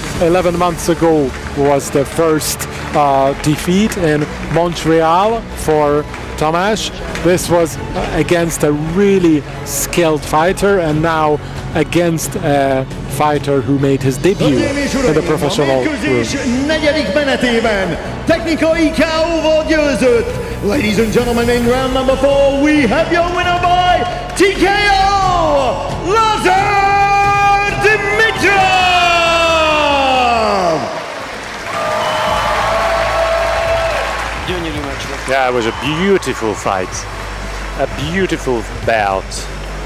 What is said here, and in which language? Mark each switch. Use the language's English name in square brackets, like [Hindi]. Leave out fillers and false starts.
[English] 11 months ago was the first defeat in Montreal for Tamás. This was against a really skilled fighter, and now against a fighter who made his debut in the professional room. [Hungarian] Negyedik menetében technikai KO-val győzött. [English] Ladies and gentlemen, in round number 4 we have your winner by TKO, Lazar Dimitrov! Yeah, it was a beautiful fight, a beautiful bout.